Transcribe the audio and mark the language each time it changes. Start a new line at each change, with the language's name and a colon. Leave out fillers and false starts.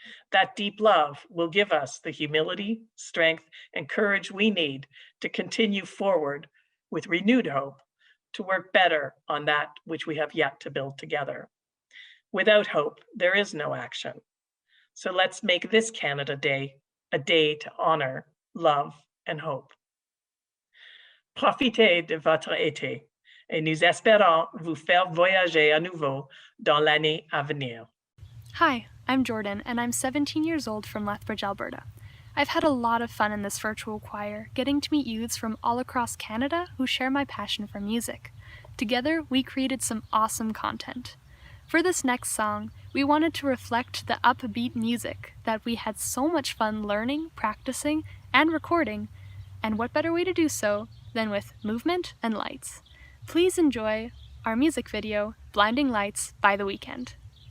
English: That deep love will give us the humility, strength, and courage we need to continue forward with renewed hope to work better on that which we have yet to build together. Without hope, there is no action. So let's make this Canada Day a day to honor, love, and hope.
French: Profitez de votre été et nous espérons vous faire voyager à nouveau dans l'année à venir.
English: Hi, I'm Jordan, and I'm 17 years old from Lethbridge, Alberta. I've had a lot of fun in this virtual choir, getting to meet youths from all across Canada who share my passion for music. Together, we created some awesome content. For this next song, we wanted to reflect the upbeat music that we had so much fun learning, practicing, and recording, and what better way to do so than with movement and lights. Please enjoy our music video, Blinding Lights by The Weeknd.